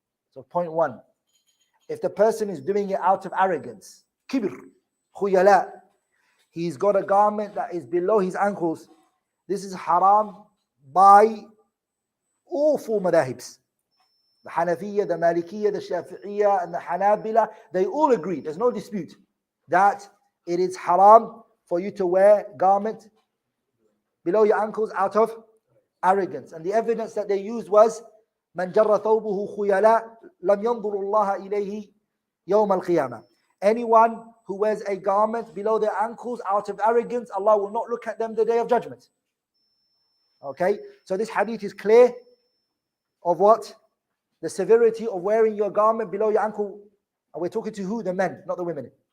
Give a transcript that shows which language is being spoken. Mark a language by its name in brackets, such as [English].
[English] So point one, if the person is doing it out of arrogance, kibr, khuyala, he's got a garment that is below his ankles, this is haram by all four madahibs. The Hanafiya, the Malikiyya, the Shafi'iyya, and the Hanabila, they all agree, there's no dispute, that it is haram for you to wear garment below your ankles out of arrogance. And the evidence that they used was [Arabic] من جر ثوبه خيلاء لم ينظر الله إليه يوم القيامة. [English] Anyone who wears a garment below their ankles out of arrogance, Allah will not look at them the day of judgment. Okay, so this hadith is clear of what? The severity of wearing your garment below your ankle. And we're talking to who? The men, not the women.